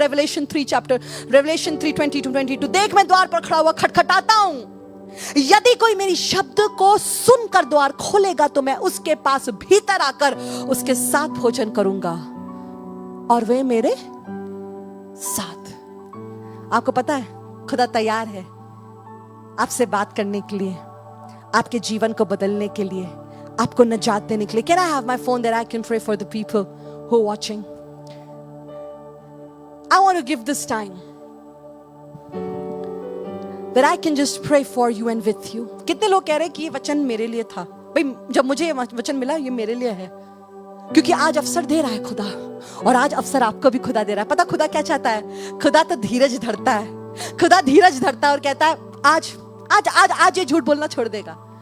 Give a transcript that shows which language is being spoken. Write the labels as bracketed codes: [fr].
[hi] Revelation 3:20-22। देख मैं द्वार पर खड़ा हुआ खटखटाता हूं, यदि कोई मेरी शब्द को सुनकर द्वार खोलेगा तो मैं उसके पास भीतर आकर उसके साथ भोजन करूंगा और वे मेरे साथ। आपको पता है खुदा तैयार है आपसे बात करने के लिए, आपके जीवन को बदलने के लिए, आपको निजात देने के लिए। [en] Can I have my phone that I can pray for the people who are watching? I want to give this time that I can just pray for you and with you. [hi] कितने लोग कह रहे हैं कि ये वचन मेरे लिए था? भाई जब मुझे ये वचन मिला ये मेरे लिए है, क्योंकि आज अवसर दे रहा है खुदा, और आज अवसर आपको भी खुदा दे रहा है। पता खुदा क्या चाहता है? खुदा तो धीरज धरता है। खुदा धीरज धरता है और कहता है आज आज आज आज ये झूठ बोलना छोड़ देगा।